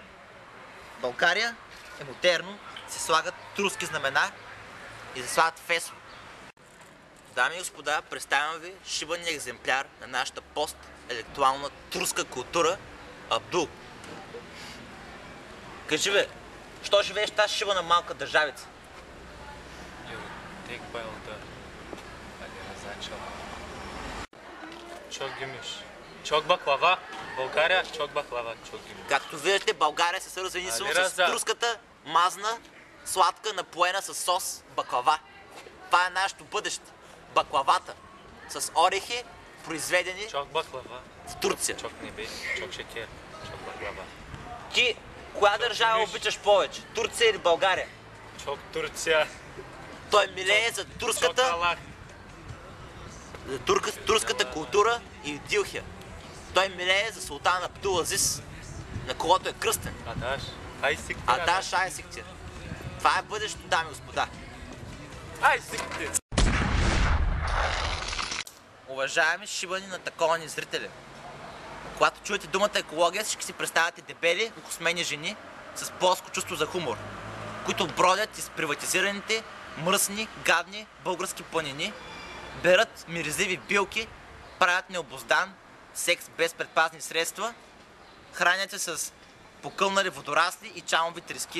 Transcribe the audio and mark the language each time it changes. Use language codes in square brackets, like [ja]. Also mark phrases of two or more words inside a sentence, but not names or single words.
[bg] В България е модерно, се слагат турски знамена и се слагат фесо. Дами и господа, представям ви шибания екземпляр на нашата постелектуална турска култура Абдул. Кажи бе, що живееш в тази шибана малка държавица? [tr] Çok gümüş. Çok baklava. България, çok baklava, çok gümüş. [bg] Както виждате, България се свързва единствено с турската мазна, сладка, напоена с сос баклава. Това е нашето бъдеще. Баклавата. С орехи, произведени [tr] Çok baklava. [bg] в Турция. [tr] Çok nebe, çok şeker, çok baklava. [bg] Ти, коя държава обичаш повече? Турция или България? [tr] Çok Turция. [bg] Той милее за турската, Çok турската култура и дилхия. Той милее за султан Абдул Азис, на когото е кръстен. [tr] Adaş, ay siktir. Adaş ay siktir. [bg] Това е бъдещето, дами и господа. [tr] Ay siktir. [bg] Уважаеми шибани на таковани зрители, когато чуете думата екология, всички си представяте дебели, космени жени с плоско чувство за хумор, които бродят из приватизираните, мръсни, гадни български планини, берат миризливи билки, правят необуздан секс без предпазни средства, хранят се с покълнали водорасли и чамови трески.